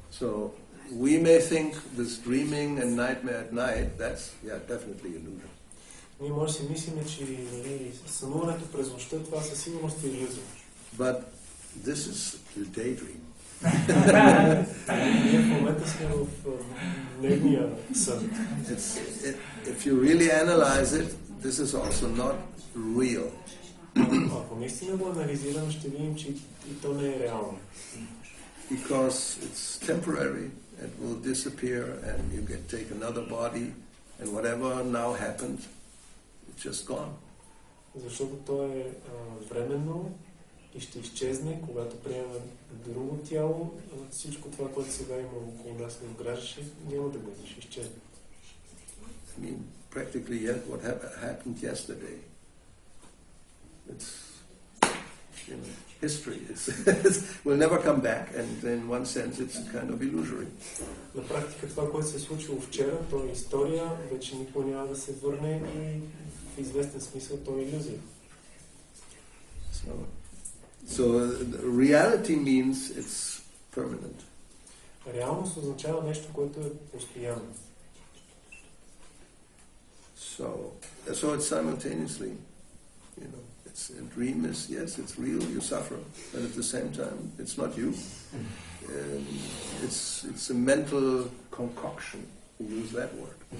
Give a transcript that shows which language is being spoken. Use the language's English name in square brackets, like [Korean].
[English] So we may think this dreaming and nightmare at night, that's definitely illusion. [Bulgarian] Ние може да си мислим, че сънуването през нощта, това със сигурност е илюзия. [English] But this is the daydream. [Bulgarian] Ние в момента сме в дневния сън. [English] If you really analyze it, this is also not real. [Bulgarian] Ако наистина го анализираме, ще видим, че и то не е реално. [English] Because it's temporary, it will disappear and you take another body and whatever now happened, it's just gone. [Bulgarian] Защото то е временно и ще изчезне, когато приемем друго тяло. Всичко това, което сега има около нас не обграждаше, няма да бъде, ще изчезне. [English] I mean, practically what happened yesterday. It's, history. Will never come back, and in one sense it's kind of illusory. [Bulgarian] На практика това, което се е случило вчера, то е история, вече никога няма да се върне и в известен смисъл то е илюзия. [English] So reality means it's permanent. [Bulgarian] Реалност означава нещо, което е постоянно. [English] So it's simultaneously, a dream is, yes, it's real, you suffer, but at the same time, it's not you. It's a mental concoction, we use that word.